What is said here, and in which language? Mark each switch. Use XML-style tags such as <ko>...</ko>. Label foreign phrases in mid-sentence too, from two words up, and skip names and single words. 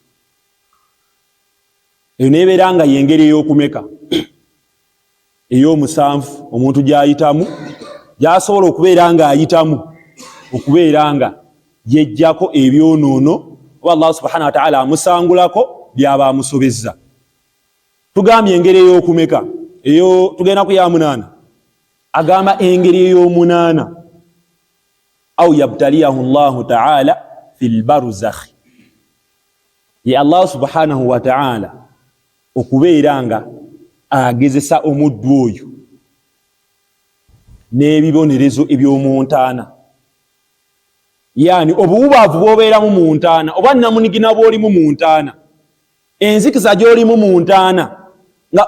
<lg>Eyo nebeera nga yengeri ey'okumeka ey'omusanvu omuntu gy'ayitamu, gy'asobola okubeera nga ayitamu okubeera nga yejjako ebyonoono oba Allah</lg> <ar>سبحانه وتعالى</ar> <lg>amusangulako byaba amusobezza. Tugambye engeri ey'okumeka eyo tugenda ku ya 8, agamba engeri ey'omunaana</lg> <ar>أو يبتليه الله تعالى في البرزخ,</ar> <lg>ye Allah</lg> <ar>سبحانه وتعالى</ar> <lg>okubeera nga agezesa omuddu oyo n'ebibonerezo eby'omuntaana. Yani obuwubaavu bw'obeeramu mu ntaana oba namunigina bw'olimu mu ntaana, enzikiza gy'olimu mu ntaana, nga</lg>